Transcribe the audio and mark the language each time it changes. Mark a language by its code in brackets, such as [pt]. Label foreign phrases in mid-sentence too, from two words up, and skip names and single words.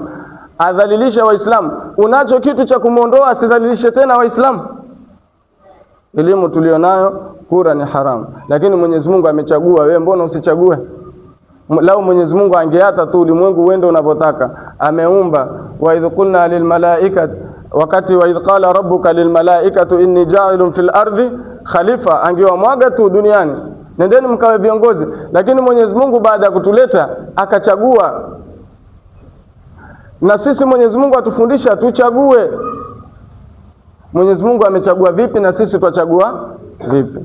[sw] Adhalilisha Waislamu. Unacho kitu cha kumuondoa, asidhalilishe tena Waislamu. Elimu tulionayo, kura ni haramu. Lakini Mwenyezi Mungu amechagua, wewe mbona usichague? Lao Mwenyezi Mungu angeata tu ulimwengu uende unavyotaka. [ar] Ameumba وإذ قلنا للملائكة, wakati وإذ قال ربك للملائكة إني جاعل في الأرض خليفة, [sw] angewamwaga tu duniani, nendeni mkawe viongozi. Lakini Mwenyezi Mungu baada ya kutuleta akachagua. Na sisi Mwenyezi Mungu atufundisha tuchague. Mwenyezi Mungu amechagua vipi na sisi tutachagua vipi?